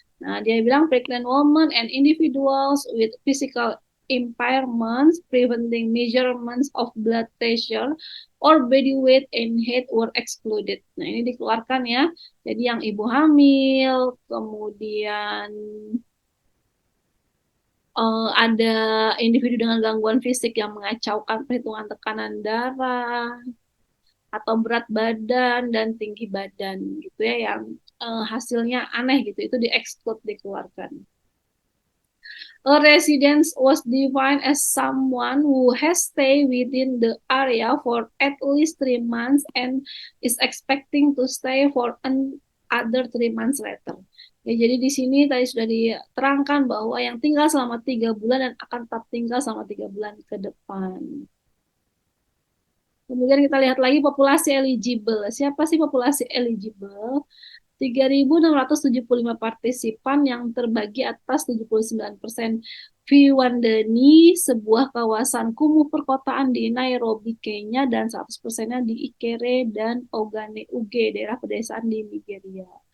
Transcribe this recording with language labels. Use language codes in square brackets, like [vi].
[en] Nah, dia bilang pregnant women and individuals with physical impairments preventing measurements of blood pressure or body weight and height were excluded. [id] Nah, ini dikeluarkan ya. Jadi yang ibu hamil, kemudian ada individu dengan gangguan fisik yang mengacaukan perhitungan tekanan darah, atau berat badan dan tinggi badan gitu ya, yang hasilnya aneh gitu, itu di-exclude, dikeluarkan. [en] A resident was defined as someone who has stayed within the area for at least 3 months and is expecting to stay for another 3 months later. [id] Ya, jadi di sini tadi sudah diterangkan bahwa yang tinggal selama 3 bulan dan akan tetap tinggal selama 3 bulan ke depan. Kemudian kita lihat lagi populasi eligible. Siapa sih populasi eligible? 3.675 partisipan yang terbagi atas 79% Viwandani, sebuah kawasan kumuh perkotaan di Nairobi, Kenya, dan 100%-nya di Ikere dan Ogane Uge, daerah pedesaan di Nigeria.